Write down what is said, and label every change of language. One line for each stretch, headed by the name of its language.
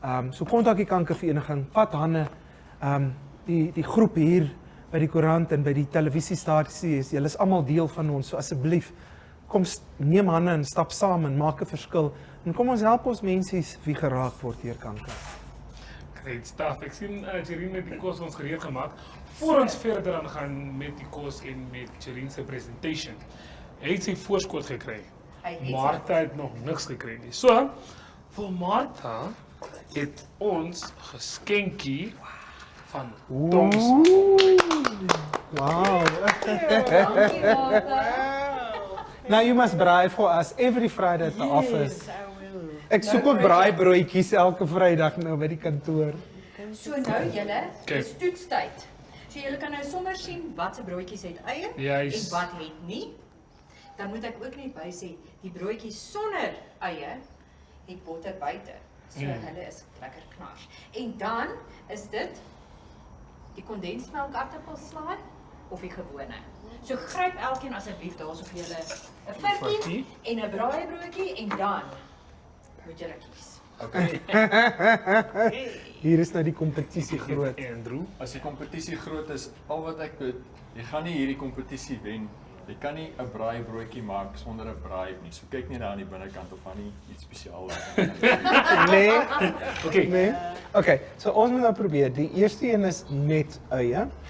Afrikaans: So kontak die Kankervereniging, vat hande, die groep hier by die koerant en by die televisiestasie, julle is almal deel van ons, so asseblief, kom neem hande en stap saam en maak 'n verskil. En kom ons help ons mensies wie geraak word deur kanker.
English: Great stuff.
Afrikaans: Ek sien Jerine het die kos ons gereed gemaak. Voor ons verder aan gaan met die kos en met Jerine se presentation. Hy het sy voorskot gekry. Martha het nog niks gekry nie. So, vir Martha het ons geskenkie van Toms. Wow. Dankie, Martha.
English: Now you must braai for us every Friday at the office. Yes, I will.
Afrikaans: Ek soek ook braaibroodjies elke Vrydag nou by die kantoor. So nou julle, dis toetstyd. So julle kan nou sommer sien wat se broodjies het eie Juist. en wat het nie. Dan moet ek ook net by sê, die broodjies sonder eie het botter buite. So hulle is lekker knars. En dan is dit die kondensmelk aartappelslaai of die gewone. So gryp elkeen asseblief daarso vir julle 'n virkie en 'n braaibroodjie en dan moet julle kies. Okay. Hier is nou die kompetisie groot. Andrew. As die kompetisie groot is, al wat ek weet, jy gaan nie hierdie kompetisie wen. Jy kan nie 'n braaibroodjie maak sonder 'n braai nie. So kyk net daar aan die binnekant of aan nie iets spesiaal is. Nee. Nee. Okay, so ons moet nou probeer. Die eerste een is net eie.